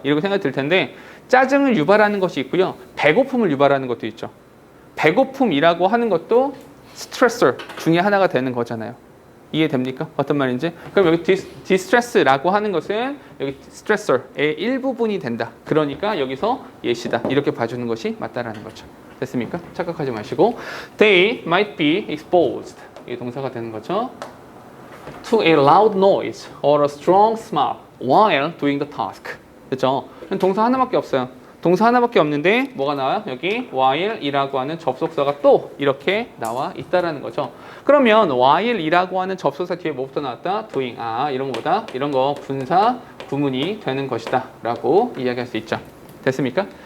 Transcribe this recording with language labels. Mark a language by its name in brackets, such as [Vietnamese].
[Korean] 이렇게 생각이 들 텐데 짜증을 유발하는 것이 있고요. 배고픔을 유발하는 것도 있죠. 배고픔이라고 하는 것도 스트레서 중에 하나가 되는 거잖아요. 이해됩니까? 어떤 말인지? 그럼 여기 디스트레스라고 하는 것은 여기 스트레서의 일부분이 된다. 그러니까 여기서 예시다. 이렇게 봐주는 것이 맞다라는 거죠. 됐습니까? 착각하지 마시고 [English] They might be exposed. [Korean] 이게 동사가 되는 거죠. [English] To a loud noise or a strong smell while doing the task. [Korean] 됐죠? 동사 하나밖에 없어요. 동사 하나밖에 없는데 뭐가 나와요? 여기 while이라고 하는 접속사가 또 이렇게 나와 있다라는 거죠. 그러면 while이라고 하는 접속사 뒤에 뭐부터 나왔다? [English] doing. [Korean] 이런 거보다 이런 거 분사 구문이 되는 것이다 라고 이야기할 수 있죠. 됐습니까?